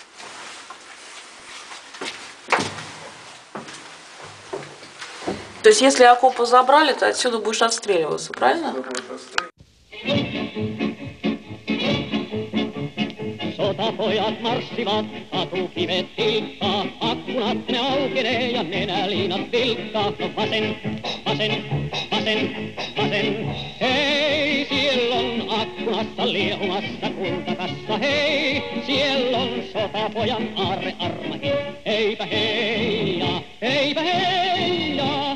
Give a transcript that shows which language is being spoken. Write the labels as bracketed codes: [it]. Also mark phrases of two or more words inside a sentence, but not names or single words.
[ru] То есть если окопы забрали, то отсюда будешь отстреливаться, правильно? [fi] Sotapojat marssivat, katukivet tilkkaa, akkunat ne aukenee ja nenäliinat vilkkaa. No vasen, vasen, vasen, vasen, hei, siellä on akkunassa liehumassa kultakassa, hei, siellä on sotapojan aarre armahin, heipä heija, heipä heija.